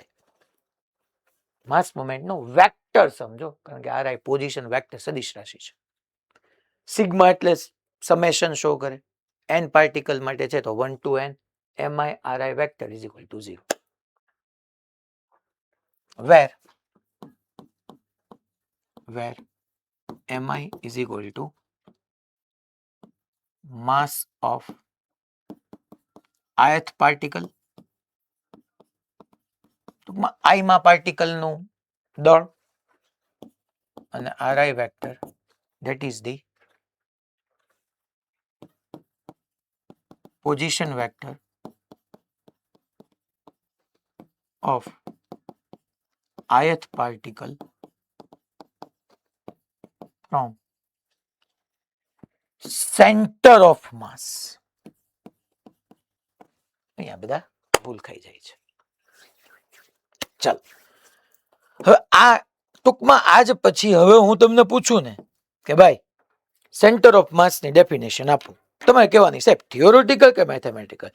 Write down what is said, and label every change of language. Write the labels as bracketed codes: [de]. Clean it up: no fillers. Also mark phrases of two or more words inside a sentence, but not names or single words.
[gu] માસ મુમેન્ટનો વેક્ટર સમજો, કારણ કે આર પોઝિશન વેક્ટર સદિશ રાશિ છે. સિગ્મા એટલે સમેશન શો કરે, n પાર્ટિકલ માટે છે તો 1 to n mi ri વેક્ટર [en] is equal to [gu] 0, [en] where mi is equal to mass of ith particle. [gu] ટૂંકમાં i માં પાર્ટિકલ નું દળ અને ri વેક્ટર, [en] that is the position vector of ith particle from center of mass. [gu] અહીંયા બધા ભૂલ ખાઈ જાય છે. ચાલો હવે આ ટૂંકમાં આજ પછી હવે હું તમને પૂછું ને કે ભાઈ [en] center of mass [gu] ની ડેફિનેશન આપું, તમારે કહેવાની સાહેબ થિયોરોટિકલ કે મેથેમેટિકલ?